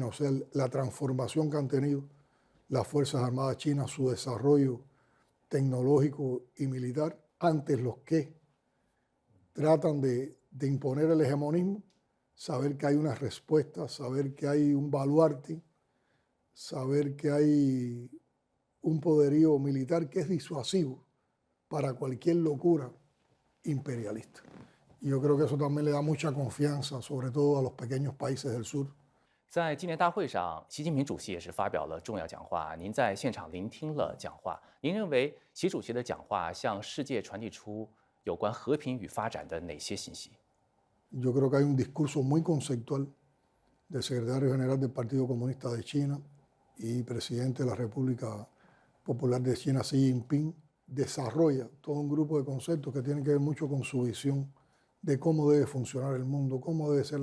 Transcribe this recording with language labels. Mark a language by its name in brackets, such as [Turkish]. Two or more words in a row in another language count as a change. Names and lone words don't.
[Spanish] o sea, la transformación que han tenido las Fuerzas Armadas chinas, su desarrollo tecnológico y militar, antes los que tratan de imponer el hegemonismo, saber que hay una respuesta, saber que hay un baluarte, saber que hay un poderío militar que es disuasivo para cualquier locura imperialista. Y yo creo que eso también le da mucha confianza, sobre todo a los pequeños países del sur. [Chinese] 在纪念大会上，习近平主席也是发表了重要讲话。您在现场聆听了讲话，您认为习主席的讲话向世界传递出有关和平与发展的哪些信息？ [Spanish] Yo creo que hay un discurso muy conceptual del secretario general del Partido Comunista de China y presidente de la República Popular de China, Xi Jinping, desarrolla todo un grupo de conceptos que tienen que ver mucho con su visión de cómo debe funcionar el mundo, cómo debe ser